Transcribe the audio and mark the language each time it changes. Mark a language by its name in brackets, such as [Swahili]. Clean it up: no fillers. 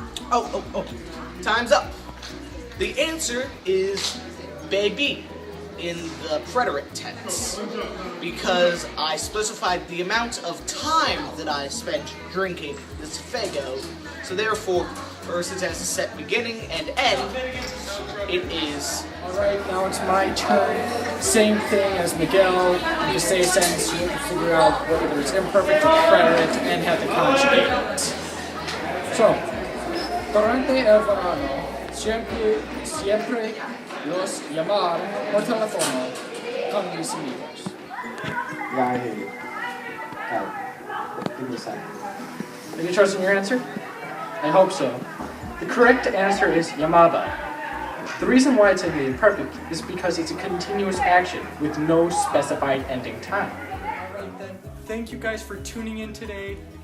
[English] Oh, time's up. The answer is bebí in the preterite tense because I specified the amount of time that I spent drinking this fego. So therefore, first it has a set beginning and end. It is. Alright, now it's my turn. Same thing as Miguel. You say a sentence, you have to figure out whether it's imperfect or preterite and have to conjugate it. [Spanish] So, durante el verano, siempre los llamar por teléfono con mis amigos. [English] Yeah, I hear you. Give me a second. Are you trusting your answer? I hope so. The correct answer is llamaba. The reason why it's in the imperfect is because it's a continuous action with no specified ending time. Alright then, thank you guys for tuning in today.